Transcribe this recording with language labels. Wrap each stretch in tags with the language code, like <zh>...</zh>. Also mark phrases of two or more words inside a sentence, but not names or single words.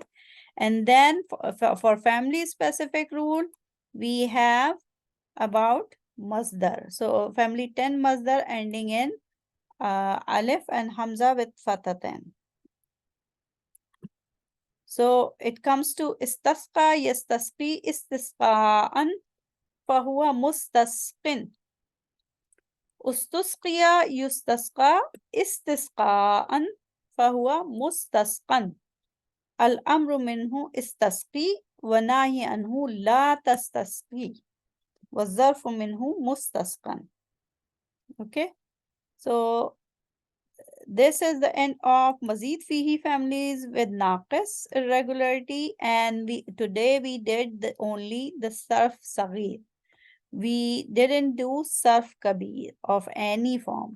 <en>And then for family specific rule, we have about Masdar. So family 10 Masdar ending in Alif and Hamza with Fataten. So it comes to</en> <ar>استسقى، يستسقي، استسقاءً، فهو مستسقٍ. اُستُسقِيَ، يُستَسقى، استسقاءً، فهو مُستَسقًى. الأمر منه استسقِ، والنهي عنه لا تستسقِ. والظرف منه مُستَسقًى.</ar> <en>Okay. So this is the end of</en> <ar>Mazid Fihi</ar> <en>families with Naqis irregularity, and today we did only the</en> <ar>Sarf Saghir.</ar> <en>We didn't do</en> <ar>Sarf Kabir</ar> <en>of any form.</en>